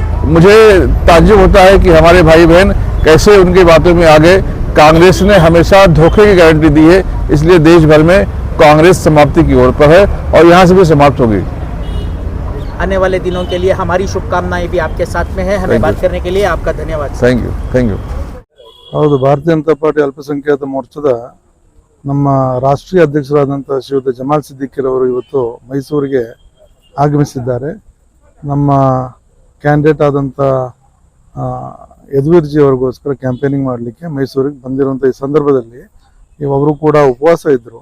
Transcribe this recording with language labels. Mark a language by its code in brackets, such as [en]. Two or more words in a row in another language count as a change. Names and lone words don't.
[hi] मुझे ताज्जुब होता है कि हमारे भाई बहन कैसे उनकी बातों में आ गए। कांग्रेस ने हमेशा धोखे की गारंटी दी है, इसलिए देश भर में कांग्रेस समाप्ति की ओर पर है और यहाँ से भी समाप्त होगी। आने वाले दिनों के लिए हमारी शुभकामनाएं भी आपके साथ में है। हमें बात करने के लिए आपका धन्यवाद। [en] thank you. [kn] ಹೌದು, ಭಾರತೀಯ ಜನತಾ ಪಾರ್ಟಿ ಅಲ್ಪಸಂಖ್ಯಾತ ಮೋರ್ಚಾದ ನಮ್ಮ ರಾಷ್ಟ್ರೀಯ ಅಧ್ಯಕ್ಷರಾದಂಥ ಶ್ರೀಯುತ ಜಮಾಲ್ ಸಿದ್ದಿಕಿರವರು ಇವತ್ತು ಮೈಸೂರಿಗೆ ಆಗಮಿಸಿದ್ದಾರೆ. ನಮ್ಮ ಕ್ಯಾಂಡಿಡೇಟ್ ಆದಂಥ ಯದುವೀರ್ ಜಿ ಅವರಿಗೋಸ್ಕರ ಕ್ಯಾಂಪೇನಿಂಗ್ ಮಾಡಲಿಕ್ಕೆ ಮೈಸೂರಿಗೆ ಬಂದಿರುವಂಥ ಈ ಸಂದರ್ಭದಲ್ಲಿ ಅವರು ಕೂಡ ಉಪವಾಸ ಇದ್ದರು.